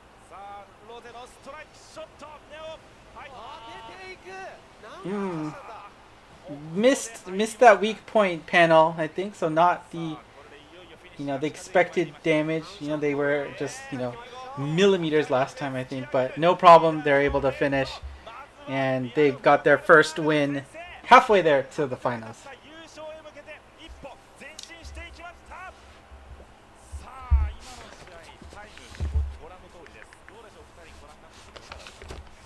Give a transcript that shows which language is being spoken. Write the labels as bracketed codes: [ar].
[ja] さあロゼのストライクショットネオはい当てていくなんとか [en] Missed that weak point panel, I think. So not the, you know, the expected damage. You know, they were just, you know, millimeters last time, I think. But no problem. They're able to finish. And they've got their first win halfway there to the finals. [ja] 優勝へ向けて一歩前進していきましたさあ今の試合タイムご覧の通りですどうでしょう2人ご覧になっていかがですか